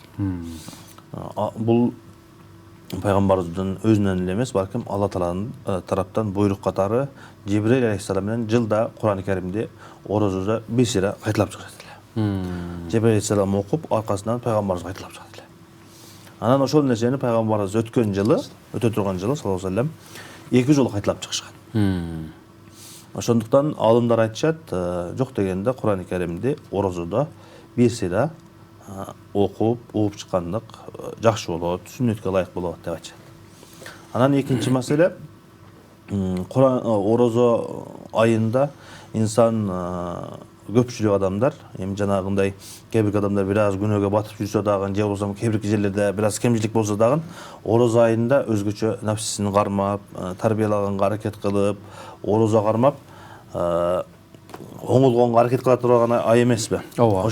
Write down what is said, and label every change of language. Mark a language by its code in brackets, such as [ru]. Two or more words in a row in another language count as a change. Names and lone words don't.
[ky] Бул пайгамбарыбыздын өзүнөн эле эмес, балким Алла Тааланын тараптан буйрук катары Жибрил алейхиссалам менен жылда Куран-ы Керимди орозодо бир сыйра кайталап чыгат эле. Жибрил алейхиссалам окуп, аркасынан пайгамбарыбыз кайталап чыгат эле. Анан ошол нерсени пайгамбарыбыз өткөн жылы, өтө турган жылы [ar] صلى الله عليه وسلم [ky] 2 жолу кайталап чыгышкан. Ошондуктан алымдар айтышат, жок дегенде Куран-ы Керимди орозодо бир сыйра окуп, угуп чыккандык жакшы болот, сүннөткө ылайык болот деп айтышат. Анан экинчи маселе, орозо айында инсан көпчүлүк адамдар, эми жанагындай кээ бир адамдар бир аз күнөөгө батып жүрсө дагы, же болбосо кээ бир жерлерде бир аз кемчилик болсо дагы, орозо айында өзгөчө нафсисин кармап, тарбиялаганга аракет кылып, орозо кармап, оңолгонго аракет кыла турган ай эмеспи?